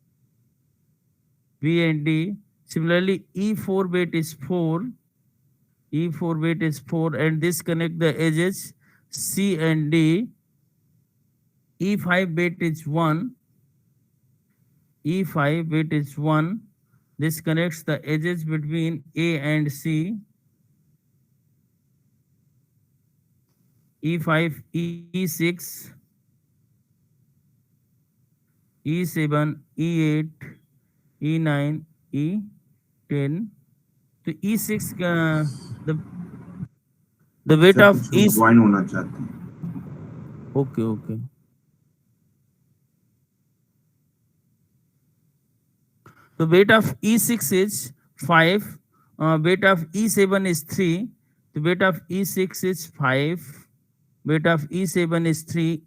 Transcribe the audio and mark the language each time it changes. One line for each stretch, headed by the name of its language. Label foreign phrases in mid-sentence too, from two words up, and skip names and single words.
English: Similarly, E4 weight is 4. E4 weight is 4, and this connect the edges C and D. E5 weight is 1. E5 weight is 1. This connects the edges between A and C. E5, E6, E7, E8, E9, E10. तो E6 the weight of E
Hindi: ज्वाइन होना चाहते हैं. Okay. The weight of E6 is 5. Weight of E7 is 3. The weight of E6 is 5. Weight of E7 is 3.